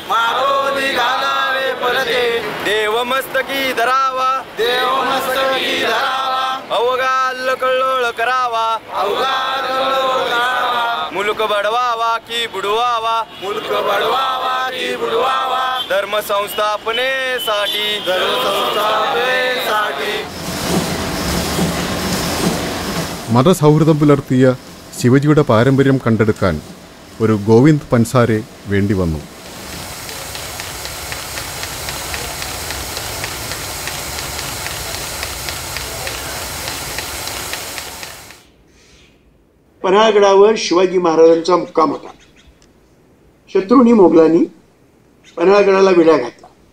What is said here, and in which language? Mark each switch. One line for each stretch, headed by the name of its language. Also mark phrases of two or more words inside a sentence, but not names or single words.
Marathi: देव मस्तकी धरावा अवघाल कल्लोळ करावा मुलुक बडवावा की बुडवावा धर्म संस्थापनेसाठी
Malayalam: മതസൗഹൃദം പുലർത്തിയ ശിവജിയുടെ പാരമ്പര്യം കണ്ടെടുക്കാൻ ഒരു ഗോവിന്ദ് പൻസാരെ വേണ്ടി വന്നു.
Marathi: पन्हाळगडावर शिवाजी महाराजांचा मुक्काम होता. शत्रूंनी मोगलांनी पन्हाळगडाला विडा घातला.